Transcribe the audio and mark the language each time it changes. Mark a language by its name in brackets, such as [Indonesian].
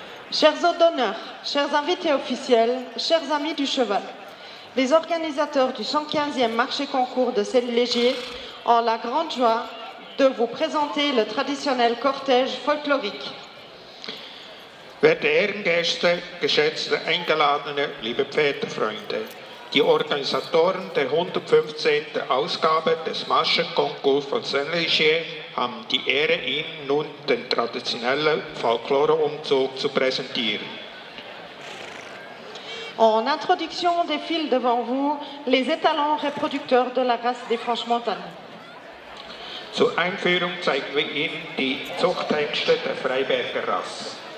[French] Chers hôtes d'honneur, chers invités officiels, chers amis du cheval, les organisateurs du 115e marché concours de Celle-Légier ont la grande joie de vous présenter le traditionnel cortège folklorique. [German] Werte Ehrengäste, geschätzte Eingeladene, liebe Pferdefreunde, die Organisatoren der 115. Ausgabe des Marschenkonkurs von Saint-Légier haben die Ehre, Ihnen nun den traditionellen Folklore-Umzug zu präsentieren. [French] En introduction défilent devant vous les étalons reproducteurs de la race des Franche-Montagnes. [German] Zur Einführung zeigen wir Ihnen die Zuchthengste der Freiberger Rasse.